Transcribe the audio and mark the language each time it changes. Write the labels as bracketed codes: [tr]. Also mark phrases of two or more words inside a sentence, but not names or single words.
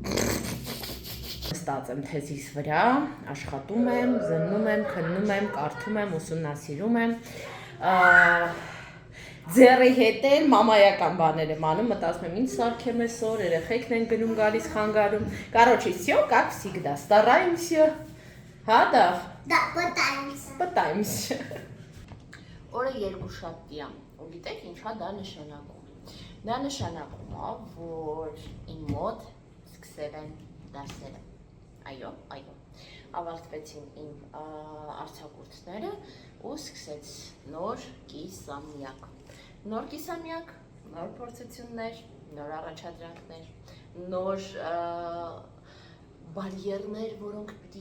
[hy] Ստած եմ թեզիս վրա, աշխատում եմ, զննում եմ, քննում եմ, կարդում եմ, ուսումնասիրում եմ։ Ձեռի հետ էլ մամայական բաներ եմ անում, մտածում եմ ինչ սարքեմ այսօր, երեխեքն են գնում գալիս խանգարում։ [ru] Короче, всё как всегда. Стараемся. [hy] Հա, դա։ [ru] Да, пытаемся. [hy] Պտայմս։ Օրը երկուշաբթի է։ Ու գիտեք ինչա դա նշանակում։ Դա նշանակում է, որ իմ մոտ սկսել են դասերը։ Այո, այո։ Ավարտվեցին իմ արձակուրդները ու սկսեց նոր կիսամյակ։ Նոր կիսամյակ, նոր փորձություններ, նոր առաջադրանքներ, նոր բարիերներ, որոնք պիտի